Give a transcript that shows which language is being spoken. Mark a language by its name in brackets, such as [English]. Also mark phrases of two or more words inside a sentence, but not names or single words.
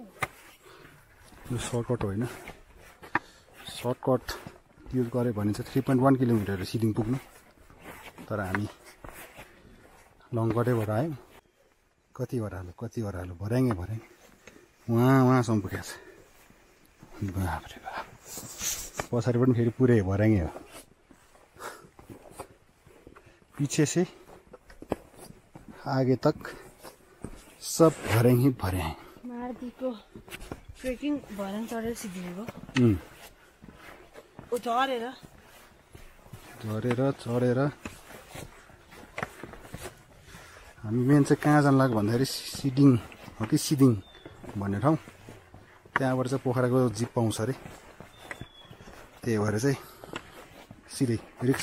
[Nepali] यो सर्टकट होइन सर्टकट युज गऱ्यो भने चाहिँ 3.1 किलोमिटर सिडिङ पुग्नु तर हामी लङकटैबाट आयौँ कति ओह्रालो भर्याङ उहाँसम्म पुगेको छ बाफ्रे बाफ पछाडि पनि फेरि पुरै भर्याङै हो [Hindi] पीछे से आगे तक सब [Nepali] भर्याङ ही भर्याङ मार्दीको ट्रेकिङ भर्याङ चढेर सिद्धिएको चढेर हामी मेन चाहिँ कहाँ जानु लाग्यो भन्दाखेरि सिडिङ हो कि सिदिङ भन्ने ठाउँ त्यहाँबाट चाहिँ पोखराको जिप पाउँछ अरे त्यही भएर चाहिँ सिधै रिक्स